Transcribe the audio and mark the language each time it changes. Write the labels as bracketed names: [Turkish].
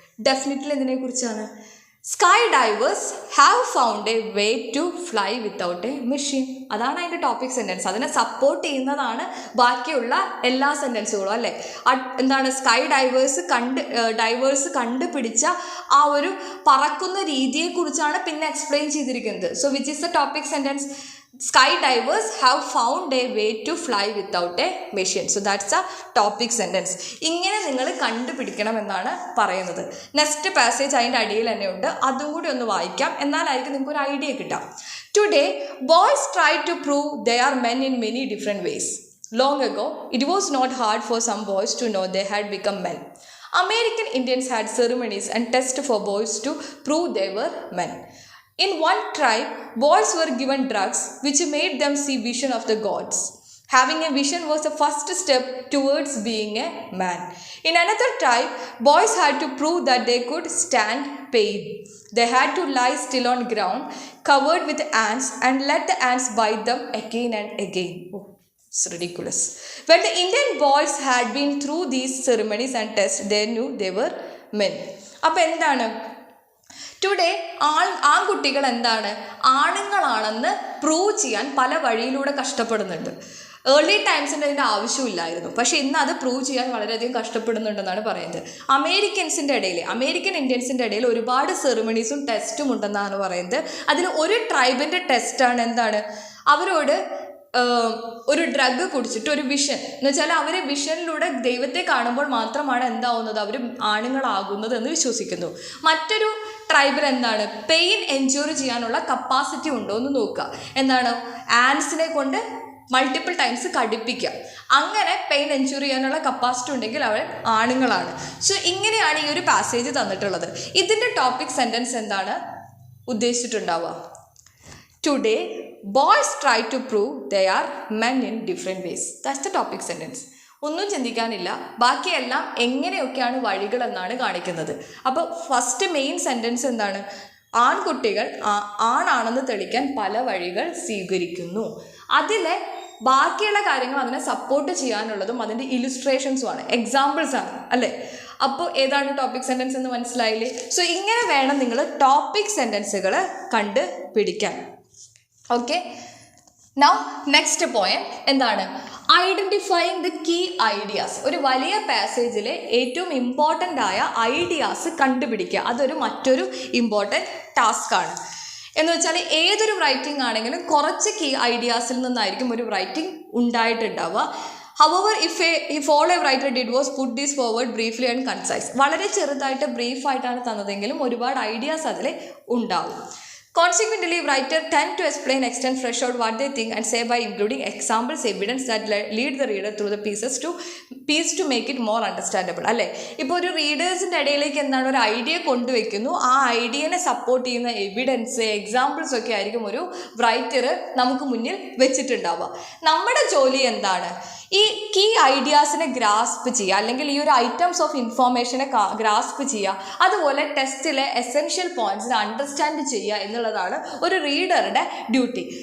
[English] definitely [Malayalam] എന്തിനെക്കുറിച്ചാണ്? [English] Sky divers have found a way to fly without a machine. [Malayalam] അതാണ് അതിൻ്റെ topic sentence. അതിനെ support ചെയ്യുന്നതാണ് ബാക്കിയുള്ള എല്ലാ സെൻറ്റൻസുകളും, അല്ലേ? എന്താണ് സ്കൈ ഡൈവേഴ്സ് കണ്ടുപിടിച്ച ആ ഒരു പറക്കുന്ന രീതിയെക്കുറിച്ചാണ് പിന്നെ എക്സ്പ്ലെയിൻ ചെയ്തിരിക്കുന്നത്. [English] So which is the topic sentence? Sky divers have found a way to fly without a machine. So that's a topic sentence. [Malayalam] ഇങ്ങനെ നിങ്ങൾ കണ്ടുപിടിക്കണം എന്നാണ് പറയുന്നത്. നെക്സ്റ്റ് പാസേജ് അതിൻ്റെ അടിയിൽ തന്നെ ഉണ്ട്, അതും കൂടി ഒന്ന് വായിക്കാം, എന്നാലായിരിക്കും നിങ്ങൾക്ക് ഒരു ഐഡിയ കിട്ടാം. [English] Today, boys try to prove they are men in many different ways. Long ago, it was not hard for some boys to know they had become men. American Indians had ceremonies and tests for boys to prove they were men. In one tribe, boys were given drugs which made them see vision of the gods. Having a vision was the first step towards being a man. In another tribe, boys had to prove that they could stand pain. They had to lie still on ground, covered with ants, and let the ants bite them again and again. Oh, it's ridiculous. When the Indian boys had been through these ceremonies and tests, they knew they were men. [Malayalam] അപ്പോൾ എന്താണ്? Today ആൺകുട്ടികൾ എന്താണ്? ആണുങ്ങളാണെന്ന് prove ചെയ്യാൻ പല വഴിയിലൂടെ കഷ്ടപ്പെടുന്നുണ്ട്. Early ടൈംസിൻ്റെ അതിൻ്റെ ആവശ്യമില്ലായിരുന്നു, പക്ഷേ ഇന്ന് അത് പ്രൂവ് ചെയ്യാൻ വളരെയധികം കഷ്ടപ്പെടുന്നുണ്ടെന്നാണ് പറയുന്നത്. അമേരിക്കൻ ഇന്ത്യൻസിൻ്റെ ഇടയിൽ ഒരുപാട് സെറിമണീസും ടെസ്റ്റും ഉണ്ടെന്നാണ് പറയുന്നത്. അതിൽ ഒരു ട്രൈബിൻ്റെ ടെസ്റ്റാണ് എന്താണ്? അവരോട് ഒരു ഡ്രഗ് കുടിച്ചിട്ട് ഒരു വിഷൻ എന്ന് വെച്ചാൽ അവർ വിഷനിലൂടെ ദൈവത്തെ കാണുമ്പോൾ മാത്രമാണ് എന്താവുന്നത്, അവർ ആണുങ്ങളാകുന്നത് എന്ന് വിശ്വസിക്കുന്നു. മറ്റൊരു ട്രൈബിൽ എന്താണ്? പെയിൻ എൻജോർ ചെയ്യാനുള്ള കപ്പാസിറ്റി ഉണ്ടോ എന്ന് നോക്കുക. എന്താണ്? ആൻസിനെ കൊണ്ട് മൾട്ടിപ്പിൾ ടൈംസ് കടിപ്പിക്കുക. അങ്ങനെ പെയിൻ എൻജോർ ചെയ്യാനുള്ള കപ്പാസിറ്റി ഉണ്ടെങ്കിൽ അവർ ആണുങ്ങളാണ്. സോ ഇങ്ങനെയാണ് ഈ ഒരു പാസേജ് തന്നിട്ടുള്ളത്. ഇതിൻ്റെ ടോപ്പിക് സെൻറ്റൻസ് എന്താണ് ഉദ്ദേശിച്ചിട്ടുണ്ടാവുക? [English] Today, boys try to prove they are men in different ways. That's the topic sentence. [Malayalam] ഒന്നും ചിന്തിക്കാനില്ല, ബാക്കിയെല്ലാം എങ്ങനെയൊക്കെയാണ് വഴികൾ എന്നാണ് കാണിക്കുന്നത്. അപ്പോൾ ഫസ്റ്റ് മെയിൻ സെൻറ്റൻസ് എന്താണ്? ആൺകുട്ടികൾ ആണാണെന്ന് തെളിയിക്കാൻ പല വഴികൾ സ്വീകരിക്കുന്നു. അതിലെ ബാക്കിയുള്ള കാര്യങ്ങൾ അതിനെ സപ്പോർട്ട് ചെയ്യാനുള്ളതും അതിൻ്റെ ഇലുസ്ട്രേഷൻസുമാണ്, എക്സാമ്പിൾസാണ്, അല്ലേ? അപ്പോൾ ഏതാണ് ടോപ്പിക് സെൻറ്റൻസ് എന്ന് മനസ്സിലായില്ലേ? സോ ഇങ്ങനെ വേണം നിങ്ങൾ ടോപ്പിക് സെൻറ്റൻസുകൾ കണ്ട് പിടിക്കാൻ. [English] okay, now next point [Malayalam] എന്താണ്? [English] Identifying the key ideas. [Malayalam] ഒരു വലിയ പാസേജിലെ ഏറ്റവും ഇമ്പോർട്ടൻ്റ് ആയ ഐഡിയാസ് കണ്ടുപിടിക്കുക, അതൊരു മറ്റൊരു ഇമ്പോർട്ടൻറ്റ് ടാസ്ക്കാണ്. എന്ന് വെച്ചാൽ ഏതൊരു റൈറ്റിംഗ് ആണെങ്കിലും കുറച്ച് കീ ഐഡിയാസിൽ നിന്നായിരിക്കും ഒരു writing ഉണ്ടായിട്ടുണ്ടാവുക. [English] However, if all a writer did was put this forward briefly and concise. [Malayalam] വളരെ ചെറുതായിട്ട് ബ്രീഫായിട്ടാണ് തന്നതെങ്കിലും ഒരുപാട് ഐഡിയാസ് അതിൽ ഉണ്ടാവും. [English] Consequently, writers tend to explain, extend, flesh out what they think and say by including examples, evidence that lead the reader through the piece to make it more understandable. [Malayalam] അല്ലേ? ഇപ്പോൾ ഒരു റീഡേഴ്സിൻ്റെ ഇടയിലേക്ക് എന്താണ് ഒരു ഐഡിയ കൊണ്ടുവയ്ക്കുന്നു, ആ ഐഡിയനെ support ചെയ്യുന്ന evidence, examples ഒക്കെ ആയിരിക്കും ഒരു റൈറ്റർ നമുക്ക് മുന്നിൽ വെച്ചിട്ടുണ്ടാവുക. നമ്മുടെ ജോലി എന്താണ്? ഈ കീ ഐഡിയാസിനെ ഗ്രാസ്പ് ചെയ്യുക, അല്ലെങ്കിൽ ഈ ഒരു ഐറ്റംസ് ഓഫ് ഇൻഫോർമേഷനെ ഗ്രാസ്പ് ചെയ്യുക, അതുപോലെ ടെസ്റ്റിലെ എസെൻഷ്യൽ പോയിന്റ്സിനെ അണ്ടർസ്റ്റാൻഡ് ചെയ്യുക എന്നുള്ളതാണ് ഒരു റീഡറുടെ ഡ്യൂട്ടി.